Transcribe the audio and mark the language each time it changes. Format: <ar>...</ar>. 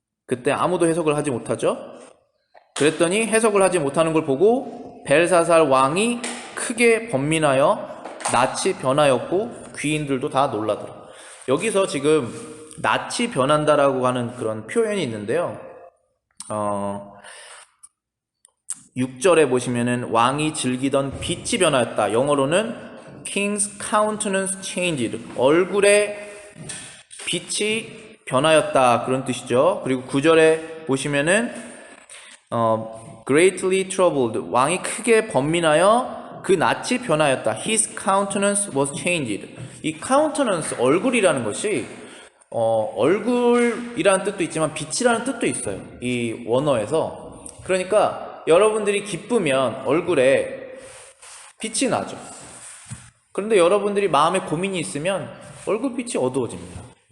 <ko>그때 아무도 해석을 하지 못하죠. 그랬더니 해석을 하지 못하는 걸 보고 벨사살 왕이 크게 번민하여 낯이 변하였고 귀인들도 다 놀라더라. 여기서 지금 낯이 변한다라고 하는 그런 표현이 있는데요. 6절에 보시면은 왕이 즐기던 빛이 변하였다. 영어로는</ko> <en>King's countenance changed.</en> <ko>얼굴의 빛이 변하였다. 그런 뜻이죠. 그리고 9절에 보시면은</ko> <en>greatly troubled.</en> <ko>왕이 크게 번민하여 그 낯이 변하였다.</ko> <en>His countenance was changed.</en> <ko>이 countenance, 얼굴이라는 것이 얼굴이라는 뜻도 있지만 빛이라는 뜻도 있어요. 이 원어에서. 그러니까 여러분들이 기쁘면 얼굴에 빛이 나죠. 그런데 여러분들이 마음에 고민이 있으면 얼굴빛이 어두워집니다.</ko>